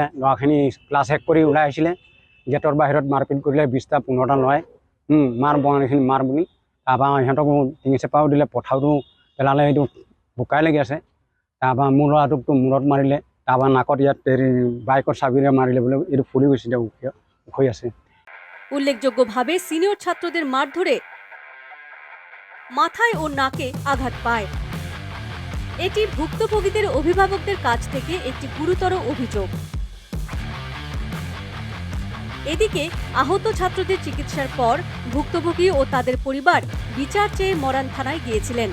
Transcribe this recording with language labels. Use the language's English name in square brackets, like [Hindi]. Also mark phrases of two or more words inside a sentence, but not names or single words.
[Assamese] ল'ৰাখিনি ক্লাছ শেষ কৰি ওলাই আহিছিলে, গেটৰ বাহিৰত মাৰপিট কৰিলে 20টা 15টা ল'ৰাই। মাৰ বঙালীখিনি মাৰ বুলি। তাৰপৰা সিহঁতকো টিঙি চেপাও দিলে, পথাৰতো পেলালে, এইটো বোকাই লাগি আছে। তাৰপৰা মোৰ ল'ৰাটোকতো মূৰত মাৰিলে, তাৰপৰা নাকত ইয়াত বাইকৰ চাবিৰে মাৰিলে বোলে, এইটো ফুলি গৈছে, এতিয়া উখৰি আছে। [Bangla] উল্লেখযোগ্যভাবে সিনিয়র ছাত্রদের মারধরে মাথায় ও নাকে আঘাত পায়। এটি ভুক্তভোগীদের অভিভাবকদের কাছ থেকে একটি গুরুতর অভিযোগ। এদিকে আহত ছাত্রদের চিকিৎসার পর ভুক্তভোগী ও তাদের পরিবার বিচার চেয়ে মরান থানায় গিয়েছিলেন।